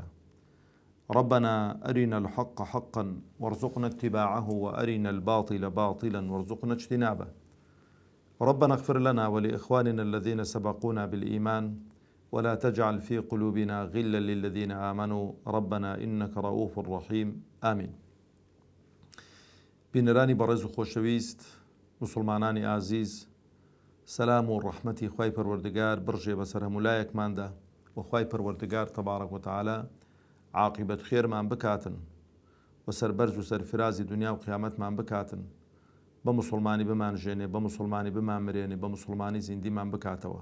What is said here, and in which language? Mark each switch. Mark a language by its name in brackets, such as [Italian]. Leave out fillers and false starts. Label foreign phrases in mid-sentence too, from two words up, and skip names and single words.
[Arabic] ربنا أرنا الحق حقا وارزقنا اتباعه، وأرنا الباطل باطلا وارزقنا اجتنابه. ربنا اغفر لنا ولإخواننا الذين سبقونا بالإيمان، ولا تجعل في قلوبنا غلا للذين آمنوا ربنا إنك رؤوف رحيم. آمين. [Central Kurdish] بینەرانی بەڕێز و خۆشەویست، مسلمانانی ئازیز، سەلام و ڕەحمەتی خوای پەروەردگار بڕژێ بەسەر هەموو لایەکماندا، و خوای پەروەردگار [Arabic] تەبارەک و تەعالا [Central Kurdish] عاقبەت خێرمان بکاتن و سەربەرز و سەرفرازی دنیا و قیامەتمان بکاتن، بە مسلمانی بمانژێنێ، بە مسلمانی بمامرێنێ، بە مسلمانی زیندیمان بکاتەوە.